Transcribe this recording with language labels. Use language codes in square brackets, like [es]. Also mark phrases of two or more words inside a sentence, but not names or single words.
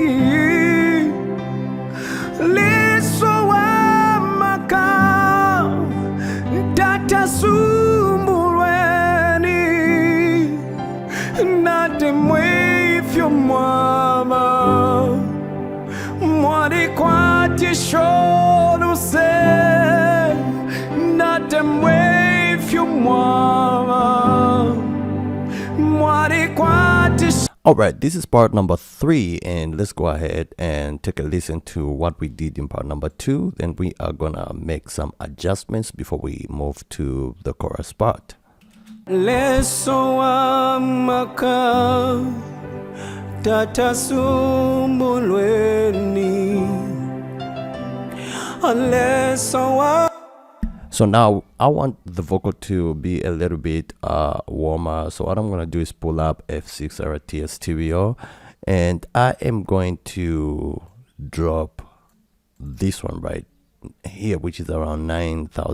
[bem] natemwefyo mwava mwalikwatisholuse natemwefyo mwava mwalikwatisholuse. [en] Alright, this is part number 3, and let's go ahead and take a listen to what we did in part number 2. Then we are gonna make some adjustments before we move to the chorus part. [bem] Lesowamaka tatasumbulweni lesowamaka. [en] So now I want the vocal to be a little bit warmer. So what I'm going to do is pull up F6 RTS Stereo, and I am going to drop this one right here, which is around 9,000K.